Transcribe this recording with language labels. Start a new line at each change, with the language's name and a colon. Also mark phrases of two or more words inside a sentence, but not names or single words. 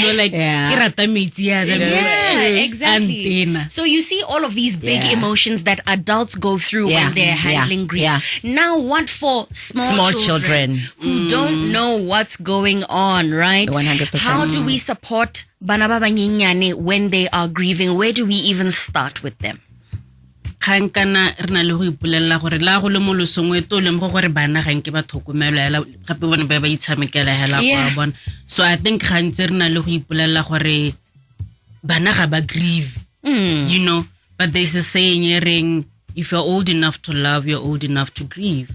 English: You know, like exactly. So you see all of these big emotions that adults go through when they're handling grief. Now, what for small children who don't know what's going on, right? 100%. How do we support
Southern Sotho: bana ba banyenyane
English: when they are grieving? Where do we even start with them? So I think grieve, you know, but there's a saying, if you're old enough to love, you're old enough to grieve.